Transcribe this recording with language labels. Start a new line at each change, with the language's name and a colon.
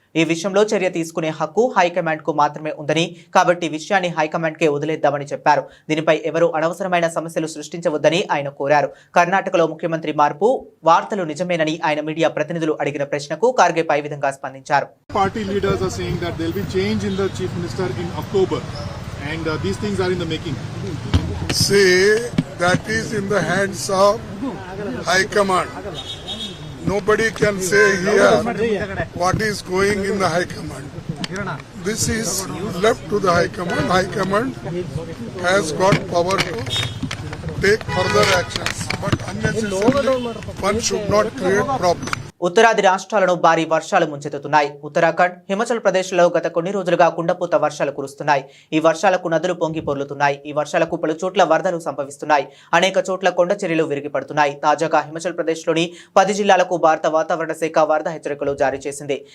Telugu: ఈ విషయంలో చర్య తీసుకునే హక్కు హైకమాండ్ కు మాత్రమే ఉందని, కాబట్టి విషయాన్ని హైకమాండ్ కే వదిలేద్దామని చెప్పారు. దీనిపై ఎవరూ అనవసరమైన సమస్యలు సృష్టించవద్దని ఆయన కోరారు. కర్ణాటకలో ముఖ్యమంత్రి మార్పు వార్తలు నిజమేనని ఆయన మీడియా ప్రతినిధులు అడిగిన ప్రశ్నకు ఖర్గే పై విధంగా స్పందించారు.
English: Party leaders are saying that there will be change in the chief minister in October, and these things are in the making. Say that is in the hands of High Command. Nobody can say here what is going in the High Command. This is left to the High Command. High Command has got power to take further actions, but unnecessarily one should not create problems.
Telugu: ఉత్తరాది రాష్ట్రాలను భారీ వర్షాలు ముంచెత్తుతున్నాయి. ఉత్తరాఖండ్, హిమాచల్ ప్రదేశ్లో గత కొన్ని రోజులుగా కుండపోత వర్షాలు కురుస్తున్నాయి. ఈ వర్షాలకు నదులు పొంగి పొర్లుతున్నాయి. ఈ వర్షాలకు పలు చోట్ల వరదలు సంభవిస్తున్నాయి. అనేక చోట్ల కొండ చర్యలు విరిగిపడుతున్నాయి. తాజాగా హిమాచల్ ప్రదేశ్లోని 10 జిల్లాలకు భారత వాతావరణ శాఖ వరద హెచ్చరికలు జారీ చేసింది.